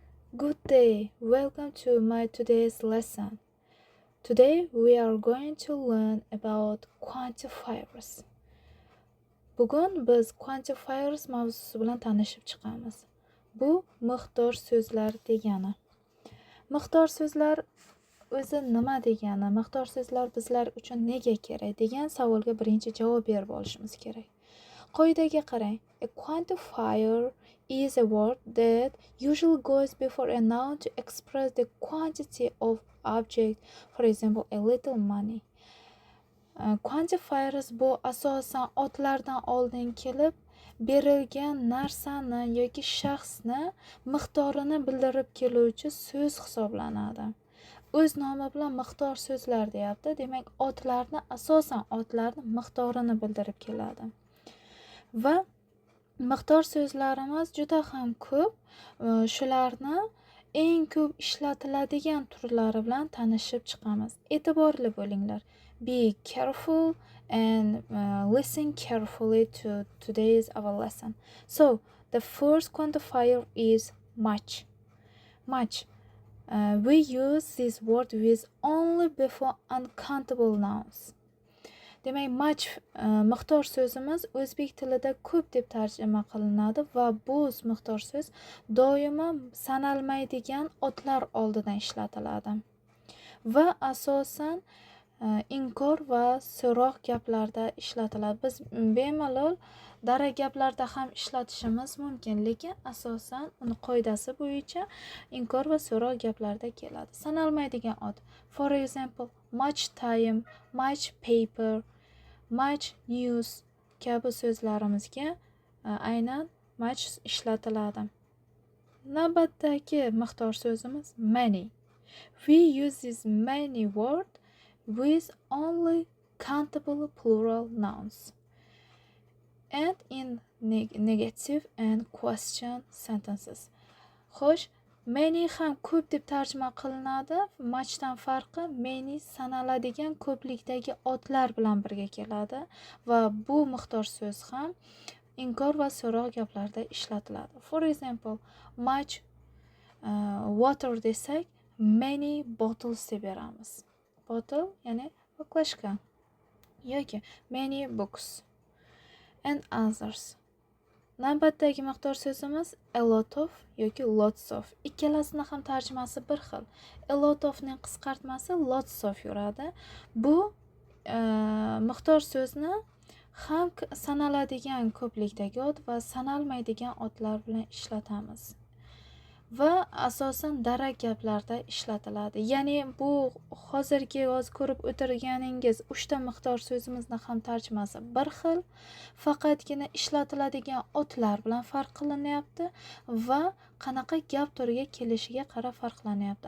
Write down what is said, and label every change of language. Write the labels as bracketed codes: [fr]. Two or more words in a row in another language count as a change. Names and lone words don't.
[en] Good day, welcome to my today's lesson. Today we are going to learn about quantifiers. [uz] Bugun biz quantifiers mavzusi bilan tanishib chiqamiz. Bu miqdor so'zlar degani. Miqdor so'zlar o'zi nima degani? Miqdor so'zlar bizlar uchun nega kerak degan savolga birinchi javob berib olishimiz kerak. Qoidaga qarang. [en] A quantifier is a word that usually goes before a noun to express the quantity of object, for example, a little money. [uz] Quantifiers bu asosan otlardan oldin kelib, berilgan narsani yoki shaxsni miqdorini bildirib keluvchi so'z hisoblanadi. O'z nomi bilan miqdor so'zlar deyapti. Demak, asosan otlarni miqdorini bildirib keladi. Va miqdor so'zlarimiz juda ham ko'p. Shularni eng ko'p ishlatiladigan turlari bilan tanishib chiqamiz. E'tiborli bo'linglar. [en] Be careful and listen carefully to today's our lesson. So, the first quantifier is much. Much. We use this word with only before uncountable nouns. [uz] Demak, much miqdor so'zimiz o'zbek tilida ko'p deb tarjima qilinadi va bu miqdor so'z doimo sanalmaydigan otlar oldidan ishlatiladi. Va asosan inkor va so'roq gaplarda ishlatiladi. Biz bemalol dara gaplarda ham ishlatishimiz mumkin, lekin asosan uni qoidasi bo'yicha inkor va so'roq gaplarda keladi. Sanalmaydigan ot. [en] For example, much time, much paper, much news [uz] kabi so'zlarimizga aynan much ishlatiladi. Navbatdagi miqdor so'zimiz many. [en] We use this many word with only countable plural nouns and in negative and question sentences. [uz] Xo'sh, many ham ko'p deb tarjima qilinadi. Muchdan farqi many sanaladigan ko'plikdagi otlar bilan birga keladi va bu miqdor so'z ham inkor va so'roq gaplarda ishlatiladi. [en] For example, much water desak, many bottles [uz] deb beramiz. [en] Bottle [uz] ya'ni baklashka yoki [en] many books and others. [uz] Navbatdagi miqdor so'zimiz [en] a lot of yoki lots of. [uz] Ikkalasini ham tarjimasi bir xil. [en] A lot ofning qisqartmasi lots of yuradi. [uz] Bu miqdor so'zni ham sanaladigan ko'plikdagi ot va sanalmaydigan otlar bilan ishlatamiz. Va asosan darak gaplarda ishlatiladi. Ya'ni bu hozirgi ko'rib o'tirganingiz 3 ta miqdor so'zimizni ham tarjimasi bir xil, faqatgina ishlatiladigan otlar bilan farq qilinyapti va qanaqa gap turiga kelishiga qarab farqlanyapti.